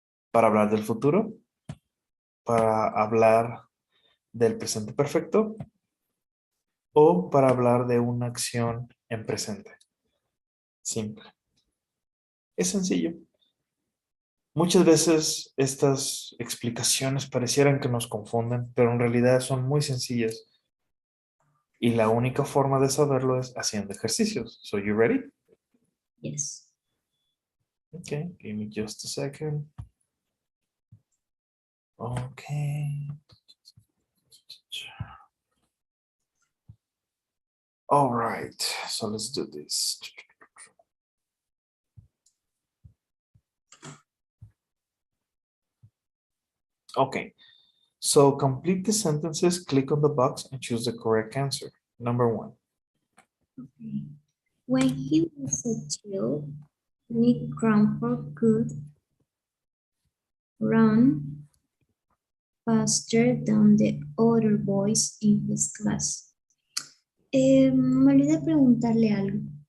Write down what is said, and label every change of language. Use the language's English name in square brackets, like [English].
[Spanish] Para hablar del futuro, para hablar del presente perfecto o para hablar de una acción en presente. Simple. Es sencillo. Muchas veces estas explicaciones parecieran que nos confunden, pero en realidad son muy sencillas. Y la única forma de saberlo es haciendo ejercicios. [English] So, you ready? Yes. Okay, give me just a second. Okay. All right, so let's do this. Okay, so complete the sentences, click on the box and choose the correct answer. Number 1. Okay. When he was a child, Nick Crawford could run faster than the other boys in his class. [Spanish] Me olvidé preguntarle algo.